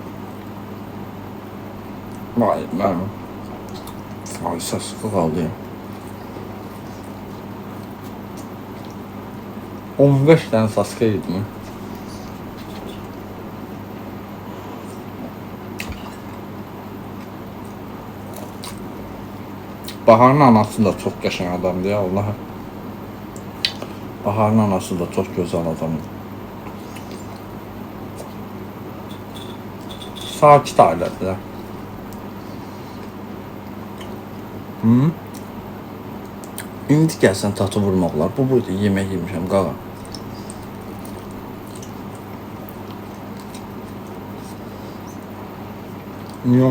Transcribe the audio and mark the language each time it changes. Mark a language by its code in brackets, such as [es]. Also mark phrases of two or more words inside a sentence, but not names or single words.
[az] Vay mənim. Ay sasıqı qaldı ya. 15 dənə sasıqa yedim. Bahar'ın anası da çok qəşəng adamdı ya Allah. [tr] Bahar'ın anası da çok güzel adamdı. [az] Sakit ailədir. İndi gəlsən tatı vurmaq olar. Bu buydu, yemək yemişəm, qalan. Yox.